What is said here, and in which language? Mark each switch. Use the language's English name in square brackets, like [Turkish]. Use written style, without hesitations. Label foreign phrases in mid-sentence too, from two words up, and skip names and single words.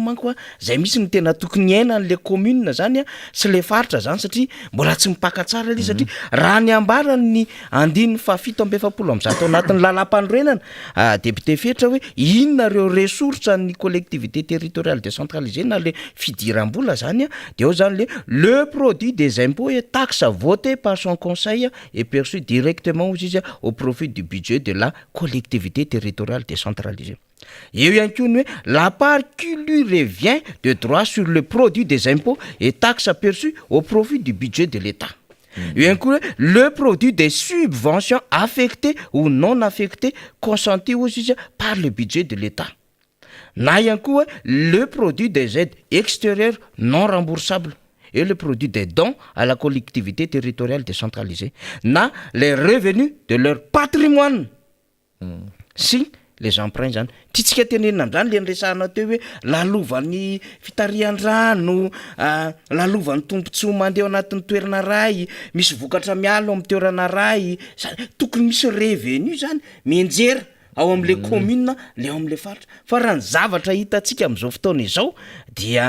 [Malagasy] manko a zay misy ny tena tokony aina n'le commune zany a sy le faritra zany satria mbola tsy mipaka tsara le satria raha ny ambarany ny andininy fa 770 am'zato anatin'ny lalam-panorenana député fetra hoe inona reo resorsa ny [French] collectivité territoriale décentralisée [Malagasy] na le fidiram-bola zany a de ao zany [French] le produit des impôts et taxes voté par son conseil et perçu directement aux izy au profit du budget de la collectivité territoriale décentralisée. [Malagasy] eo ihany koa ny hoe [French] la part qui lui revient de droit sur le produit des impôts et taxes aperçus au profit du budget de l'État. eo ihany koa le produit des subventions affectées ou non affectées consenties aux izy par le budget de l'État. [Malagasy] na ihany koa [French] le produit des aides extérieures non remboursables et le produit des dons à la collectivité territoriale décentralisée na les revenus de leur patrimoine si les emprunts [Malagasy] zany titsika tenenina am'zany le nresahana teo hoe lalovan'ny fitarihan-drano lalovan'ny tombontsoa mandeha anatin'ny toerana ray misy vokatra mialo amin'ny toerana ray tokony misy revenu zany mienjera [French] ao am'le commune [Malagasy] le ao am'le faritra fa raha ny zavatra hitantsika am'izao fotoana izao dia